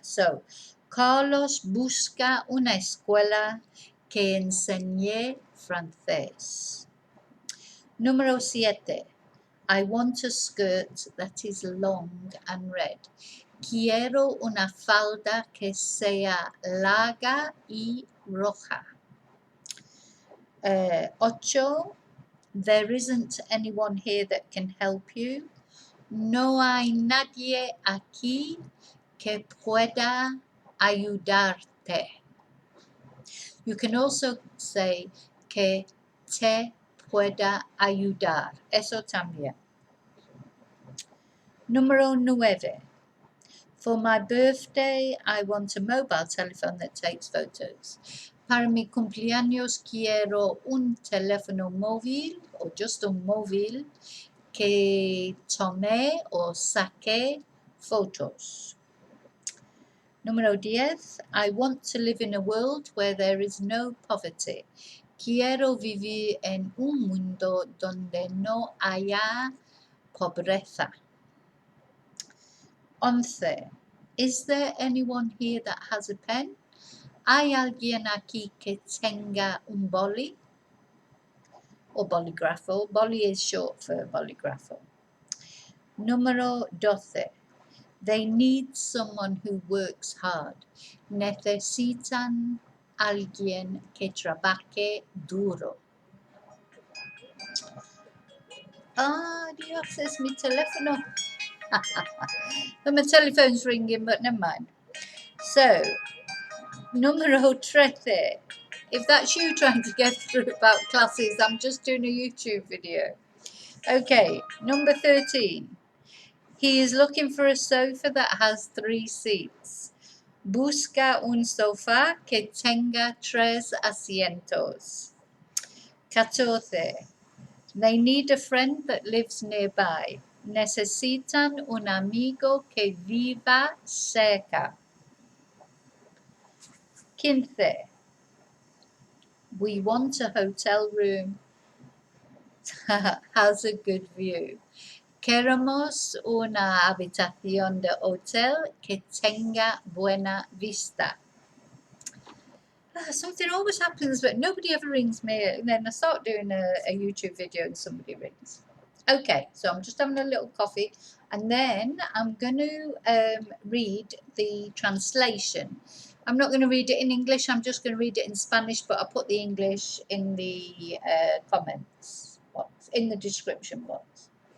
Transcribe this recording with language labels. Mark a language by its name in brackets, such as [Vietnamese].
[Spanish] So, Carlos busca una escuela que enseñe francés. Número 7. [English] I want a skirt that is long and red. [Spanish] Quiero una falda que sea larga y roja. 8. [English] There isn't anyone here that can help you. [Spanish] No hay nadie aquí que pueda ayudarte. [English] You can also say [Spanish] que te pueda ayudar. Eso también. Número 9. [English] For my birthday, I want a mobile telephone that takes photos. [Spanish] Para mi cumpleaños quiero un teléfono móvil o [English] just [Spanish] un móvil que tome o saque fotos. Número 10. [English] I want to live in a world where there is no poverty. [Spanish] Quiero vivir en un mundo donde no haya pobreza. 11. [English] Is there anyone here that has a pen? [Spanish] ¿Hay alguien aquí que tenga un boli? O bolígrafo. Boli [English] is short for [Spanish] bolígrafo. Número 12. [English] They need someone who works hard. [Spanish] Necesitan alguien que trabaje duro. Dios, es mi teléfono. [English] My telephone's ringing, but never mind. So, [Spanish] número 13. [English] If that's you trying to get through about classes, I'm just doing a YouTube video. Okay, number 13. He is looking for a sofa that has 3 seats. [Spanish] Busca un sofá que tenga 3 asientos. [English] 14. They need a friend that lives nearby. [Spanish] Necesitan un amigo que viva cerca. 15. [English] We want a hotel room has a good view. [Spanish] Queremos una habitación de hotel que tenga buena vista. [English] Something always happens, but nobody ever rings me. And then I start doing a YouTube video and somebody rings. Okay, so I'm just having a little coffee, and then I'm going to read the translation. I'm not going to read it in English, I'm just going to read it in Spanish, but I'll put the English in the comments box, in the description box.